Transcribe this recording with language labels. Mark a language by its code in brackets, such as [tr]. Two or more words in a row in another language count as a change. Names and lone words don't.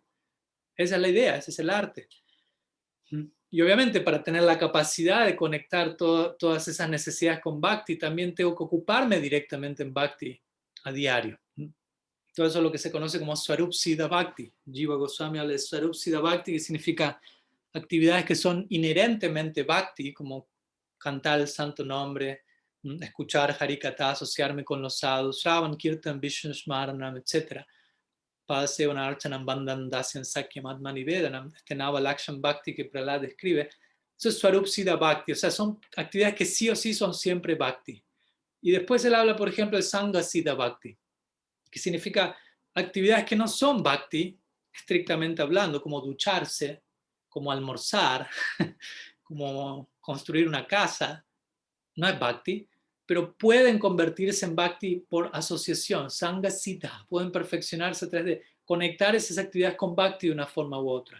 [es] Esa es la idea, ese es el arte. Y obviamente para tener la capacidad de conectar todas esas necesidades con Bhakti, también tengo que ocuparme directamente en Bhakti a diario. Todo eso es lo que se conoce como [sa] Swarup Siddha Bhakti. [es] Jiva Goswami habla de [sa] Swarup Siddha Bhakti, [es] que significa actividades que son inherentemente Bhakti, como cantar el santo nombre, escuchar Harikatha, asociarme con los sadhus, [sa] Shravan, Kirtan, Vishnu Smaranam, etc. Padasevana Archanam Bandhan Dasyan Sakyam Atmani Vedanam, [es] este [sa] Nava Lakshman Bhakti [es] que Prahlad describe, eso es [sa] Swarup Siddha Bhakti, [es] o sea, son actividades que sí o sí son siempre Bhakti. Y después él habla, por ejemplo, de [sa] Sangha Siddha Bhakti, [es] que significa actividades que no son Bhakti, estrictamente hablando, como ducharse, como almorzar, como construir una casa, no es Bhakti, pero pueden convertirse en Bhakti por asociación, [sa] Sangha Siddha, [es] pueden perfeccionarse a través de conectar esas actividades con Bhakti de una forma u otra.